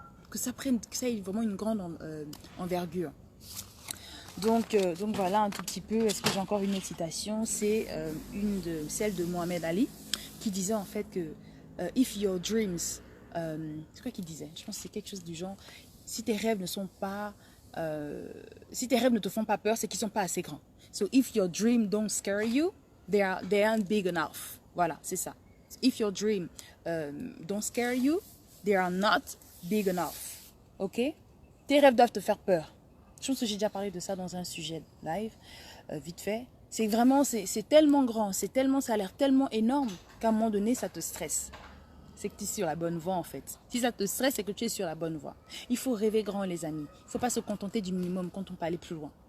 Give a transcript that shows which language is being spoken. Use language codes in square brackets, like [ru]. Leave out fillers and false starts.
[fr] Que ça ait vraiment une grande envergure. Donc voilà un tout petit peu. Est-ce que j'ai encore une autre citation? C'est celle de Mohamed Ali qui disait en fait que [en] if your dreams... [fr] c'est quoi qu'il disait? Je pense que c'est quelque chose du genre, si tes rêves ne sont pas si tes rêves ne te font pas peur, c'est qu'ils sont pas assez grands. [en] So if your dream don't scare you, they aren't big enough. [fr] Voilà, c'est ça. [en] If your dream don't scare you, they are not big enough. Ok? [fr] Tes rêves doivent te faire peur. Je pense que j'ai déjà parlé de ça dans un sujet live, vite fait. C'est vraiment, c'est tellement grand, ça a l'air tellement énorme qu'à un moment donné, ça te stresse. C'est que tu es sur la bonne voie en fait. Si ça te stresse, c'est que tu es sur la bonne voie. Il faut rêver grand les amis. Il ne faut pas se contenter du minimum quand on peut aller plus loin.